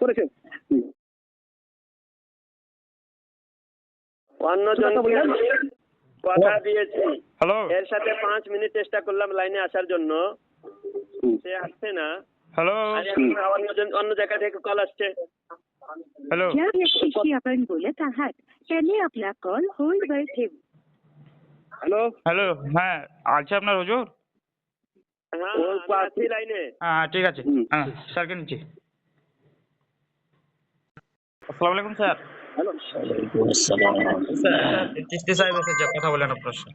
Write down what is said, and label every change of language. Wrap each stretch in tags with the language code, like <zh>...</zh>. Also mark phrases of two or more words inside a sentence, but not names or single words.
<bn>অন্যজনকে কথা দিয়েছি, হ্যালো। এর সাথে 5 মিনিট চেষ্টা করলাম লাইনে আসার জন্য, সে আসছে না। হ্যালো। অন্য জায়গা থেকে কল আসছে। হ্যালো।</bn> <mr>ज्या व्यक्तीशी आपण बोलत आहात त्यांनी आपला कॉल होल्ड वर ठेवा।</mr> <bn>হ্যালো। হ্যাঁ আছে আপনার হুজুর? হ্যাঁ আছি লাইনে। হ্যাঁ ঠিক আছে। হ্যাঁ স্যারকে নিচ্ছি।</bn> <ar>السلام عليكم</ar> <bn>স্যার। হ্যালো।</bn> <ar>وعليكم السلام.</ar> <bn>স্যার চিস্তি সাহেব এসেছে, কথা বলেন আপনার সাথে।</bn>